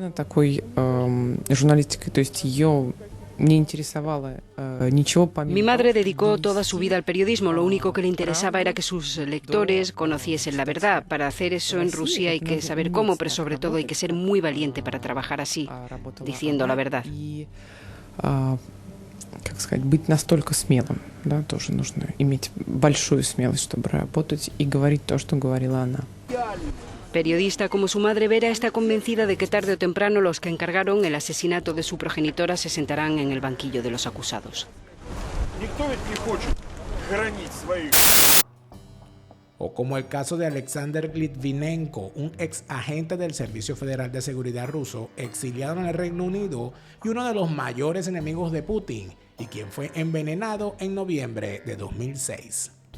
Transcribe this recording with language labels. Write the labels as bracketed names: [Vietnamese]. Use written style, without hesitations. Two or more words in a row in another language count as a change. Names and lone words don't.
[Spanish] Mi madre dedicó toda su vida al periodismo. Lo único que le interesaba era que sus lectores conociesen la verdad. Para hacer eso en Rusia hay que saber cómo, pero sobre todo hay que ser muy valiente para trabajar así, diciendo la verdad. [Russian] Быть настолько смелым, да, тоже нужно иметь большую смелость, чтобы работать и говорить то, что говорила она. [Spanish] Periodista como su madre, Vera está convencida de que tarde o temprano los que encargaron el asesinato de su progenitora se sentarán en el banquillo de los acusados. O como el caso de Alexander Litvinenko, un ex agente del Servicio Federal de Seguridad ruso, exiliado en el Reino Unido y uno de los mayores enemigos de Putin, y quien fue envenenado en noviembre de 2006.